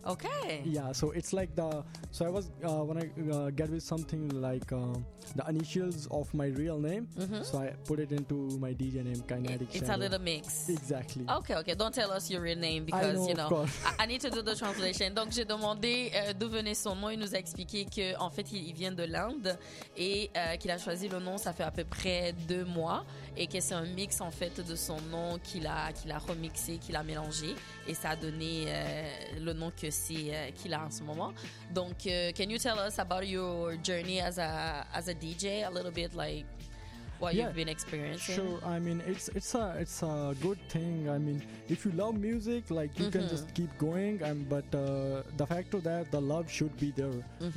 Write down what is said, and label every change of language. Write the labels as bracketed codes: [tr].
[en] Okay. Yeah, so it's like when I get with something like the initials of my real name, mm-hmm. so I put it into my DJ name, Kinetic Shadow. It's a little mix. Exactly. Okay, don't tell us your real name because, I know, of course. I need to do the translation. [fr] Donc j'ai demandé d'où venait son nom, il nous a expliqué qu'en fait il vient de l'Inde et qu'il a choisi le nom, ça fait à peu près 2 mois et que c'est un mix en fait de son nom qu'il a remis. Qu'il a mélangé et ça a donné le nom que c'est qu'il a en ce moment. Donc, [en] can you tell us about your journey as a DJ a little bit, like what yeah, you've been experiencing? Sure, I mean it's a good thing. I mean, if you love music, like you mm-hmm. can just keep going. But the fact of that, the love should be there. Mm-hmm.